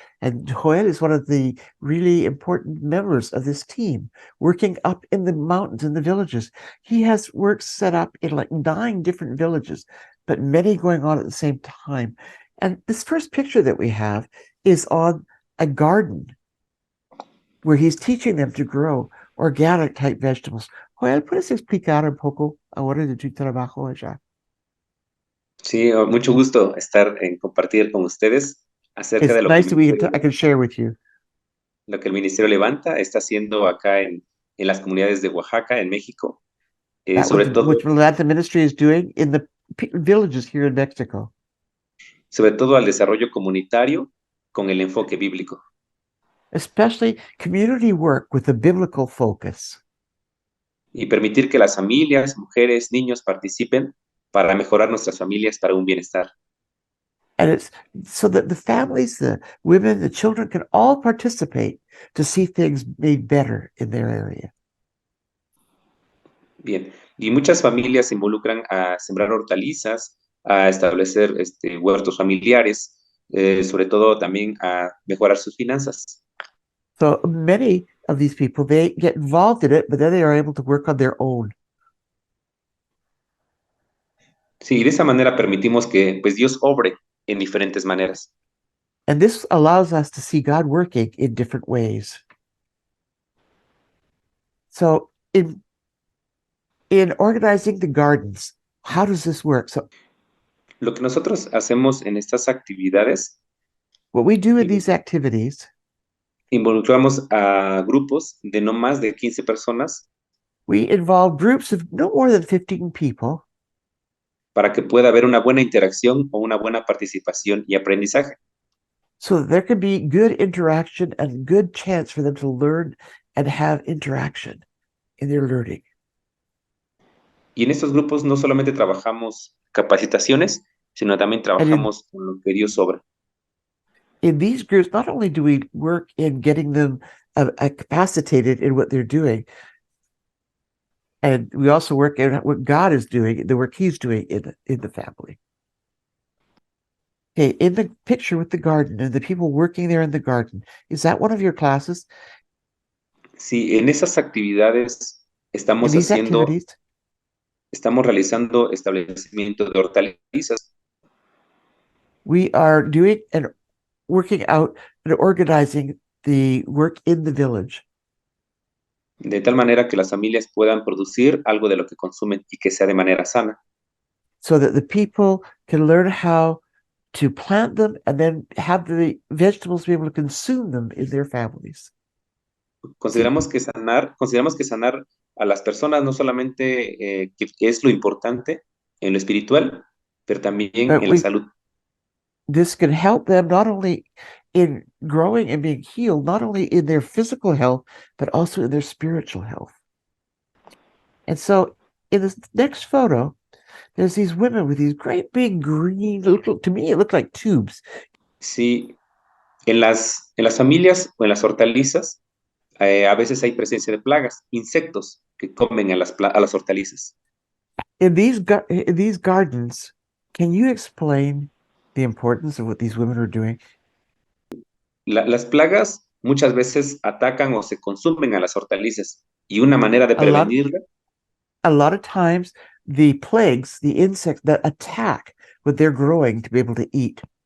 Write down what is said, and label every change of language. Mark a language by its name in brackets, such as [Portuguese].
[English] And Joel is one of the really important members of this team, working up in the mountains, in the villages. He has work set up in like 9 different villages, but many going on at the same time. And this first picture that we have is on a garden where he's teaching them to grow organic type vegetables. [Spanish] Joel, ¿puedes explicar un poco ahora de tu trabajo allá? Sí, mucho gusto estar en compartir con ustedes acerca [English] It's [Spanish] de [English] nice that I can share with you. [Spanish] lo que el Ministerio Levanta está haciendo acá en las comunidades de Oaxaca, en México, sobre todo [English] What the ministry is doing in the villages here in Mexico. [Spanish] al desarrollo comunitario con el enfoque bíblico. [English] Especially community work with a biblical focus. [Spanish] Y permitir que las familias, mujeres, niños participen para mejorar nuestras familias para un bienestar. [English] And it's so that the families, the women, the children can all participate to see things made better in their area. [Spanish] Bien, y muchas familias se involucran a sembrar hortalizas, a establecer huertos familiares, sobre todo también a mejorar sus finanzas. [English] So many of these people, they get involved in it, but then they are able to work on their own. [Spanish] Sí, de esa manera permitimos que pues Dios obre en diferentes maneras. [English] And this allows us to see God working in different ways. So in organizing the gardens, how does this work? So [Spanish] Lo que nosotros hacemos en estas actividades, [English] what we do in these activities, [Spanish] involucramos a grupos de no más de 15 personas [English] we involve groups of no more than 15 people [Spanish] para que pueda haber una buena interacción o una buena participación y aprendizaje. [English] so that there can be good interaction and good chance for them to learn and have interaction in their learning. [Spanish] Y en estos grupos no solamente trabajamos capacitaciones, sino también trabajamos con lo que Dios obra. [English] In these groups, not only do we work in getting them capacitated in what they're doing, and we also work in what God is doing, the work He's doing in the family. Okay, in the picture with the garden and the people working there in the garden, is that one of your classes? [Spanish] Sí, en esas actividades [English] In [Spanish] estamos [English] these activities, [Spanish] estamos realizando establecimiento de hortalizas, [English] we are doing and working out and organizing the work in the village [Spanish] de tal manera que las familias puedan producir algo de lo que consumen y que sea de manera sana, [English] so that the people can learn how to plant them and then have the vegetables be able to consume them in their families. [Spanish] Consideramos que sanar a las personas no solamente que es lo importante en lo espiritual, pero también en la salud. [English] This can help them not only in growing and being healed, not only in their physical health, but also in their spiritual health. And so in this next photo, there's these women with these great big green, to me, it looked like tubes. [Spanish] Sí, en las familias o en las hortalizas, a veces hay presencia de plagas, insectos que comen a las hortalizas. [English] In these gardens, can you explain the importance of what these women are doing? [Spanish] Las plagas muchas veces atacan o se consumen a las hortalizas y una manera de prevenirla. [English] A lot of times, the plagues, the insects that attack what they're growing to be able to eat.